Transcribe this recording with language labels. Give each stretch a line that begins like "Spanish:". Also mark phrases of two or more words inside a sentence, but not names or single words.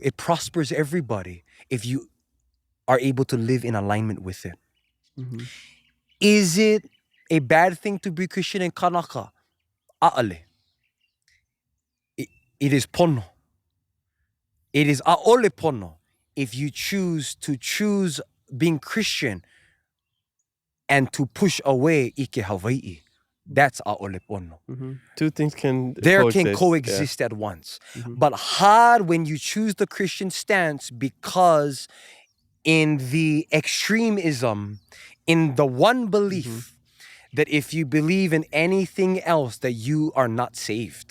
English: It prospers everybody if you are able to live in alignment with it. Is it a bad thing to be Christian in Kanaka? A'ale. It is pono. It is
Hawaiian: a'ole pono.
English: If you choose being Christian and to push away ike Hawaii, that's
Hawaiian: a'ole pono.
English: Two things can coexist at once. But hard when you choose the Christian stance, because in the extremism, in the one belief that if you believe in anything else, that you are not saved.